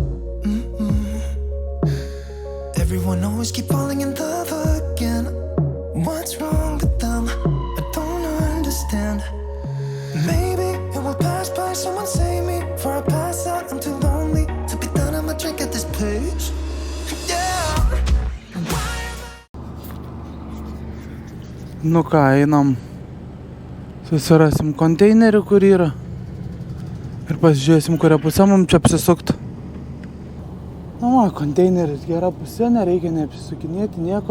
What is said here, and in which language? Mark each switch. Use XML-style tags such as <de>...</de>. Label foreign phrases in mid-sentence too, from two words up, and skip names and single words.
<en>Everyone always keep falling in love again. What's wrong with them? I don't understand. Maybe it will pass by, someone save me before I pass out. I'm too lonely to be done, I'ma drink at this place. Yeah.</en> <lt>Nu ką, einam. Susirasim konteinerį, kur yra. Ir pasižiūrėsim, kurią pusę mums čia apsisukti. Nu, konteineris gera pusė, nereikia neapsisukinėti nieko.</lt>